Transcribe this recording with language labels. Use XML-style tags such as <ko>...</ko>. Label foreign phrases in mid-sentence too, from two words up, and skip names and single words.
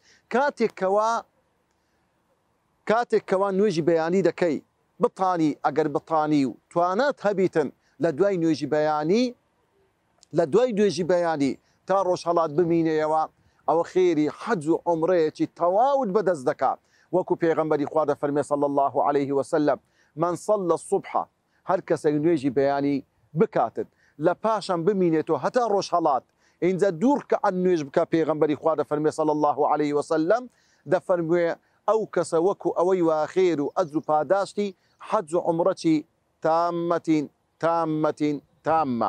<ckb>کاتێک کەوا نوێژی بەیانی دەکەی بتانی، ئەگەر بتانی و توانات هەبیتن لە دوای نوێژی بەیانی تا ڕۆژهەڵات بمینەوە، ئەوە خێری حەج و عومرەیەکی تەواوت بەدەست دەکات. وەکو پێغەمبەری خوا دەفەرمێ</ckb> <ar>صلی الله عليه وسلم من صلى الصبح،</ar> <ckb>هەر کەسێک نوێژی بەیانی بکاتن لە پاشان بمینێتەوە هەتا ڕۆژهەڵات اینجا دوو ڕکعەت نوێژ بکە، پێغەمبەری خوا دەفەرمێ</ckb> <ar>صلی الله عليه وسلم</ar> <ckb>دەفەرموێ ئەو کەسە وەکو ئەوەی واخێر و ئەجر و پاداشتی حەج و عومرەی تامە.</ckb>